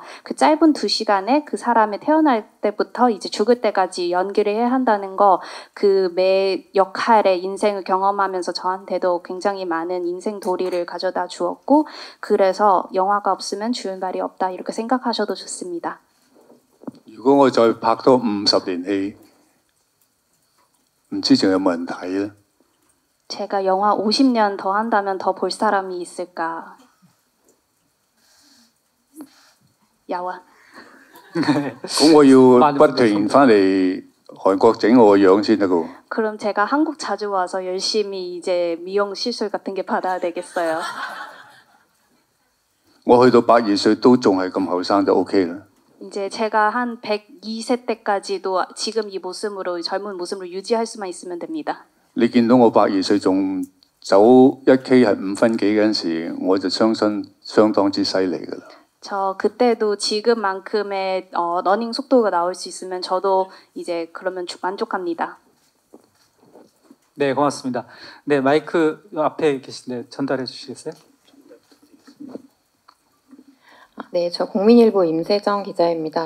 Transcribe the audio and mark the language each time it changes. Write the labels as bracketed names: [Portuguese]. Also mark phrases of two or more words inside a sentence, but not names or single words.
[Korean] 그 짧은 2시간에 그 사람의 태어날 때부터 이제 죽을 때까지 연기를 해야 한다는 거, 그 매 역할의 인생을 경험하면서 저한테도 굉장히 많은 인생 도리를 가져다 주었고 그래서 영화가 없으면 주윤발이 없다 이렇게 생각하셔도 좋습니다. [Cantonese] 如果我再拍多50年戲，唔知仲有冇人睇咧？ [Korean] 제가 영화 50년 더 한다면 더 볼 사람이 있을까? [Cantonese] 有啊。咁我要不停翻嚟韓國整我個樣先得噶。 [Korean] 그럼 제가 한국 자주 와서 열심히 이제 미용 시술 같은 게 받아야 되겠어요. [Cantonese] 我去到102歲都仲係咁後生就 OK 啦。 [Korean] 이제 제가 한 102세 때까지도 지금 이 모습으로 젊은 모습으로 유지할 수만 있으면 됩니다. [Cantonese] 你見到我102歲仲走1K 係5分幾嗰陣時，我就相信相當之犀利噶啦。 [Korean] 저 그때도 지금만큼의 러닝 속도가 나올 수 있으면 저도 이제 그러면 만족합니다. 네, 고맙습니다. 네, 마이크 앞에 계신데 전달해 주시겠어요? 네, 저 국민일보 임세정 기자입니다.